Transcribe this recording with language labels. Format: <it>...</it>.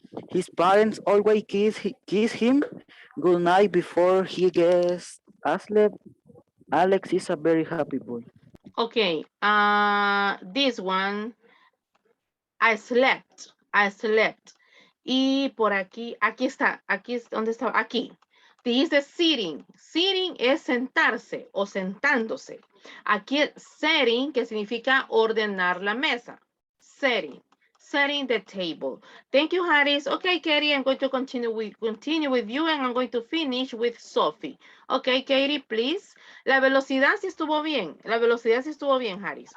<en>His parents always kiss him goodnight before he gets asleep. Alex is a very happy boy. Okay, this one, I slept, I slept.</en> <es>Y por aquí está, aquí es donde está, aquí.</es> <en>This is sitting. Sitting</en> <es>es sentarse o sentándose. Aquí el setting, que significa ordenar la mesa. Setting.</es> <en>Setting the table. Thank you, Harris. Okay, Katie, I'm going to continue with you and I'm going to finish with Sophie. Okay, Katie, please.</en> <es>La velocidad sí estuvo bien. La velocidad sí estuvo bien, Harris.</es>